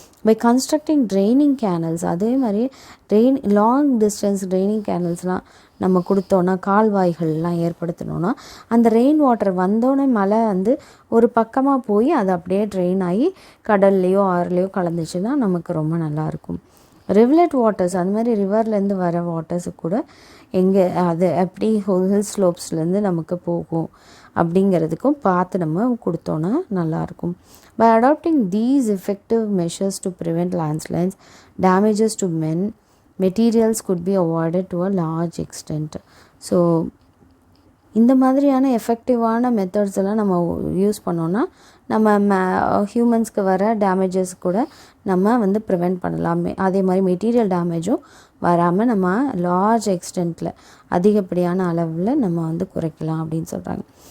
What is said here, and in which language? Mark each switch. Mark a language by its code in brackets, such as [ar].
[ta] By constructing training canals, அதே மாதிரி long distance training கேனல்ஸ்லாம் நம்ம கொடுத்தோன்னா, கால்வாய்கள்லாம் ஏற்படுத்தினோன்னா அந்த ரெயின் வாட்டர் வந்தோடனே மழை வந்து ஒரு பக்கமாக போய் அது அப்படியே ட்ரெயின் ஆகி கடல்லையோ ஆறுலையோ கலந்துச்சுன்னா நமக்கு ரொம்ப நல்லாயிருக்கும். ரிவலட் வாட்டர்ஸ், அந்த மாதிரி ரிவர்லேருந்து வர வாட்டர்ஸு கூட எங்கே அது எப்படி ஹில் ஸ்லோப்ஸ்லேருந்து நமக்கு போகும். அப்படிங்கிறதுக்கும் பார்த்து நம்ம கொடுத்தோன்னா நல்லாயிருக்கும். [en] By adopting these effective measures to prevent landslides, damages to men, materials could be avoided to a large extent. [ta] So இந்த மாதிரியான எஃபெக்டிவான மெத்தட்ஸ் எல்லாம் நம்ம யூஸ் பண்ணோன்னா நம்ம ஹியூமன்ஸ்க்கு வர டேமேஜஸ் கூட நம்ம ப்ரிவெண்ட் பண்ணலாம். அதே மாதிரி மெட்டீரியல் டேமேஜும் வராமல் நம்ம லார்ஜ் எக்ஸ்டென்ட்டில் அதிகப்படியான அளவில் நம்ம குறைக்கலாம் அப்படின்னு சொல்கிறாங்க.